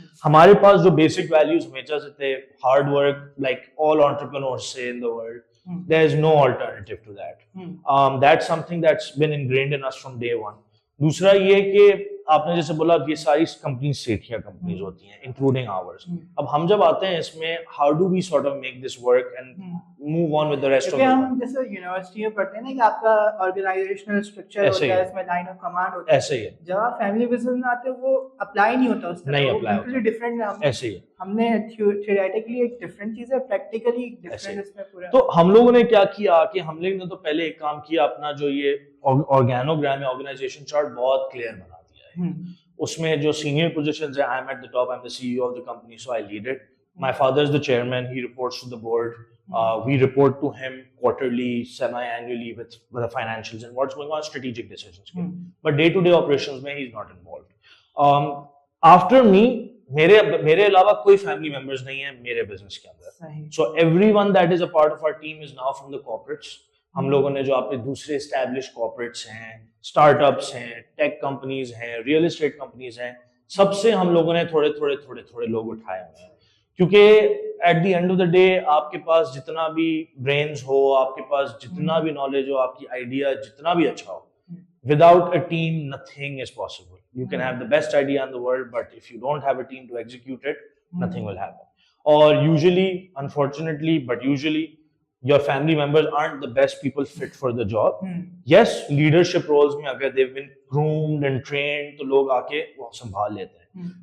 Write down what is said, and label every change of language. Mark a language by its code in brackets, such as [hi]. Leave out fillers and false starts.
[ur] ہمارے پاس جو [en] Basic values ہمیشہ سے تھے, hard work, like all entrepreneurs سے in the world, there is no alternative to that. That's something that's been ingrained in us from day one. [ur] دوسرا یہ کہ آپ نے جیسے بولا یہ ساری کمپنیز سیٹھیا کمپنیز ہوتی ہیں انکلوڈنگ آورز. اب ہم جب آتے ہیں اس میں [en] how do we sort of make this work and move on with the rest of [ur] ہم جیسے یونیورسٹی میں پڑھتے ہیں نا کہ آپ کا آرگنائزیشنل اسٹرکچر ہوتا ہے, اس میں لائن آف کمانڈ ہوتا ہے, ایسے ہی ہے. جب آپ فیملی بزنس میں آتے ہیں وہ اپلائی نہیں ہوتا اس طرح, نہیں اپلائی ہوتا, ڈفرینٹ. ایسے ہی ہے. ہم نے تھیوریٹیکلی ایک ڈفرینٹ چیز ہے, پریکٹیکلی ڈفرینٹ اس میں پورا. تو ہم لوگوں نے کیا کیا کہ ہم لوگوں نے تو پہلے ایک کام کیا, اپنا جو یہ آرگینوگرام ہے, آرگنائزیشن چارٹ بہت کلیئر بنا دیا ہے. اس میں جو سینئر پوزیشنز ہیں, [en] I'm at the top, I'm the C E O of the company, so I lead it. My father is the chairman, he reports to the board. We report to him quarterly, semi-annually with the financials and what's going on, strategic decisions. But day-to-day operations mein he is not involved. After me, [ur] میرے علاوہ کوئی family members نہیں ہیں میرے business کے اندر. [en] So everyone that is a part of our team is now from the corporates. [ur] ہم لوگوں نے جو آپ کے دوسرے اسٹیبلش کارپوریٹس ہیں, اسٹارٹ اپس ہیں, ٹیک کمپنیز ہیں, ریئل اسٹیٹ کمپنیز ہیں, سب سے ہم لوگوں نے تھوڑے تھوڑے لوگ اٹھائے ہوئے ہیں. کیونکہ [en] at the end of the day [ur] آپ کے پاس جتنا بھی برینز ہو, آپ کے پاس جتنا بھی نالج ہو, آپ کی آئیڈیا جتنا بھی اچھا ہو, [en] Without a team nothing is possible. You can have the best idea in the world, but if you don't have a team to execute it, nothing will happen. Or usually, unfortunately, but usually, your family members aren't the best people fit for the job. [ur] Yes, leadership roles mein agar [en] they've been groomed and trained, [ur] to log aake wo sambhal lete hain.